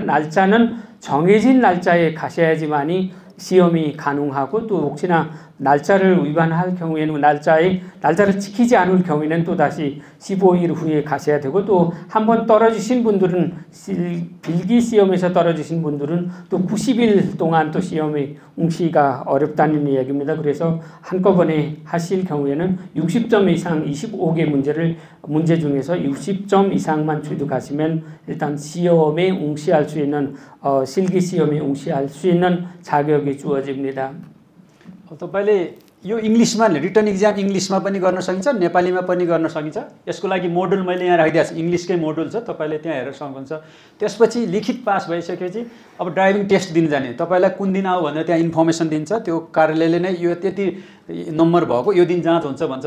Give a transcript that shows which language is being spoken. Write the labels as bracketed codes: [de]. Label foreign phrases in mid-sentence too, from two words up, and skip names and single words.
[ko] 날짜는 정해진 날짜에 가셔야지만이 시험이 가능하고, 또 혹시나 날짜를 위반할 경우에는 날짜를 지키지 않을 경우에는 또 다시 15일 후에 가셔야 되고 또 한 번 떨어지신 분들은 필기 시험에서 떨어지신 분들은 또 90일 동안 또 시험에 응시가 어렵다는 이야기입니다. 그래서 한꺼번에 하실 경우에는 60점 이상 25개 문제 중에서 60점 이상만 취득하시면 일단 시험에 응시할 수 있는 실기 시험에 응시할 수 있는 자격이 주어집니다. [ne] तपाईले यो इङ्ग्लिसमा [en] written exam [ne] इङ्ग्लिसमा पनि गर्न सकिन्छ, नेपालीमा पनि गर्न सकिन्छ। यसको लागि मोडुल मैले यहाँ राखिदिएको छु, इङ्ग्लिसकै मोडुल छ, तपाईँले त्यहाँ हेरेर सक्नुहुन्छ। त्यसपछि लिखित पास भइसकेपछि अब [en] driving test [ne] दिन जाने, तपाईँलाई कुन दिन आऊ भनेर त्यहाँ इन्फर्मेसन दिन्छ। त्यो कार्यालयले नै यो त्यति नम्बर भएको यो दिन जाँच हुन्छ भन्छ।